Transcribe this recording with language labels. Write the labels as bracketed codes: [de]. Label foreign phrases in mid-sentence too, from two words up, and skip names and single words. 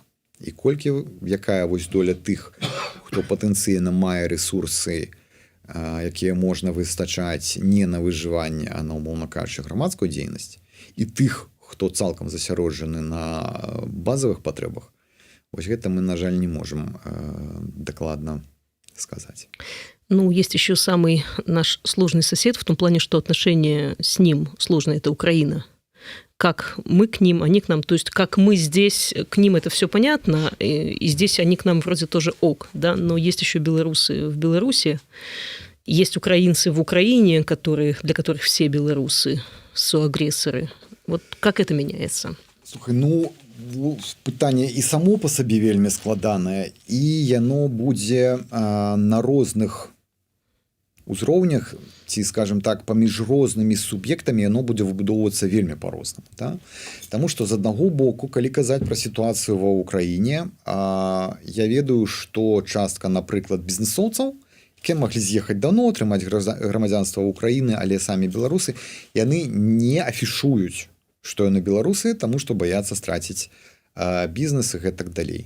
[be] І якая вось доля тых, хто патэнцыйна мае рэсурсы, якія можна выстачаць не на выжыванне, а на, умоўна кажучы, грамадскую дзейнасць, і тых, хто цалкам засяроджаны на базовых патрэбах, вось гэта мы, на жаль, [ru] не можем докладно сказать. Есть еще самый наш сложный сосед в том плане, что отношения с ним сложные, это Украина. Как мы к ним, они к нам. То есть, как мы здесь к ним, это все понятно, и здесь они к нам вроде тоже ок, да, но есть еще белорусы в Беларуси, есть украинцы в Украине, для которых все белорусы соагрессоры. Вот как это меняется? [be] Слухай, пытанне і само па сабе вельмі складанае, і яно будзе на розных узроўнях, ці, [ru] скажем так, [be] паміж рознымі суб'ектамі яно будзе выбудоўвацца вельмі па-рознаму. Да? Таму што з аднаго боку, калі казаць пра сітуацыю ва ўкраіне, я ведаю, што частка, напрыклад, бізнесоўцаў, якія маглі з'ехаць даўно, атрымаць грамадзянства ўкраіны, але самі беларусы, яны не афішуюць, што яны беларусы, таму што баяцца страціць бізнес і гэтак далей.